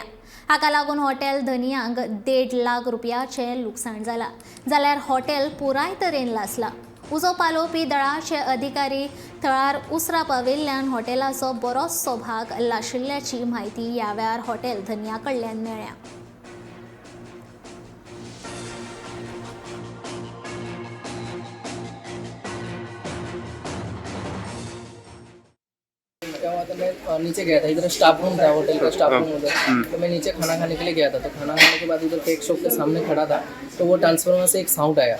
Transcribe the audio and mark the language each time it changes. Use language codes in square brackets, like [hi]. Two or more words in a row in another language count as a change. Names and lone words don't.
[kok] हाका लागून हॉटेल धनियांक 1.5 लाख रुपयाचें लुकसाण जालां, जाल्यार हॉटेल पुराय तरेन लासलां। उजो पालोवपी दळाचे अधिकारी थळार उसरां पाविल्ल्यान हॉटेलाचो बरोचसो भाग लाशिल्ल्याची म्हायती ह्या वेळार हॉटेल धनिया कडल्यान मेळ्ळ्या। [hi] क्या हुआ था, मैं नीचे गया था, इधर स्टाफ रूम था, होटल का स्टाफ रूम उधर। तो मैं नीचे खाना खाने के लिए गया था, तो खाना खाने के बाद उधर केक शॉप के सामने खड़ा था, तो वो ट्रांसफार्मर से एक साउंड आया।